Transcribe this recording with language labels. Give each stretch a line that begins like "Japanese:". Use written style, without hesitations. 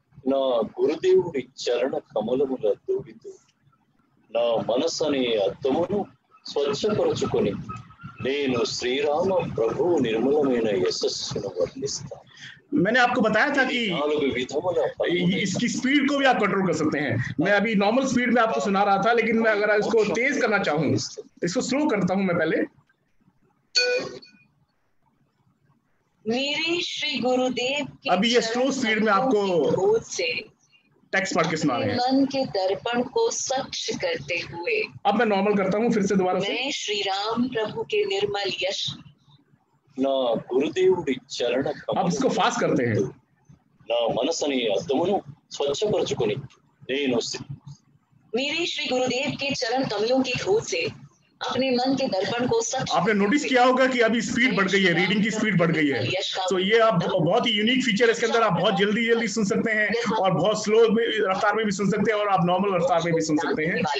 Telugu: నా గురుదేవుడి చరణ కమలముల దూడితో నా మనసనే అద్దమును స్వచ్ఛపరచుకొని నేను శ్రీరామ ప్రభు నిర్మలమైన యశస్సును వర్ణిస్తాను।
Hindi: मैंने आपको बताया था कि
Telugu: 4 విధముల
Hindi: इसकी स्पीड को भी आप कंट्रोल कर सकते हैं। मैं अभी नॉर्मल स्पीड में आपको सुना रहा था, लेकिन मैं अगर इसको तेज करना चाहूँ, इसको स्लो करता हूँ मैं पहले। मेरे श्री गुरुदेव के अभी ये स्लो स्पीड में आपको गोद से टेक्स्ट पढ़ के सुना रहे हैं। मन के दर्पण को स्वच्छ करते हुए अब मैं नॉर्मल करता हूँ फिर से दोबारा से। मैं श्री राम प्रभु के निर्मल यश,
Telugu: నా గురుదేవుడి చరణ
Hindi: अब इसको फास्ट करते हैं।
Telugu: నా మనసని అద్దమును స్వచ్ఛపరచుకొని నేను
Hindi: मेरे श्री गुरुदेव के चरण कमलों की खोज से अपने मन के दर्पण को स्वच्छ। आपने नोटिस किया होगा कि अभी स्पीड बढ़ गई है, रीडिंग की स्पीड बढ़ गई है। तो ये आप बहुत ही यूनिक फीचर, इसके अंदर आप बहुत जल्दी जल्दी सुन सकते हैं और बहुत स्लो रफ्तार में भी सुन सकते हैं और आप नॉर्मल रफ्तार में भी सुन सकते हैं।